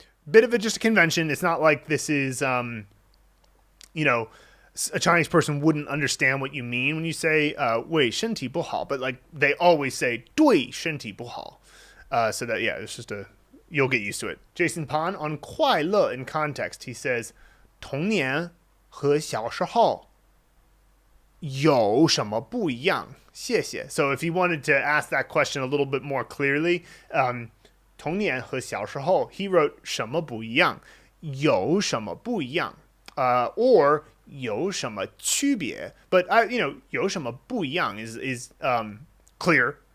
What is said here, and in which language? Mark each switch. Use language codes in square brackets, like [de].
[en] Bit of just a convention. It's not like this is, a Chinese person wouldn't understand what you mean when you say [zh] 为身体不好, [en] but like they always say [zh] 对身体不好. [en] So that, yeah, it's just you'll get used to it. Jason Pan on 快乐 in context. He says, [zh] 童年和小时候有什么不一样? 谢谢. [en] So if you wanted to ask that question a little bit more clearly, [zh] 童年和小时候, [en] he wrote [zh] 什么不一样? 有什么不一样? [en] Or [zh] 有什么区别? [en] But, [zh] 有什么不一样 [en] is clear.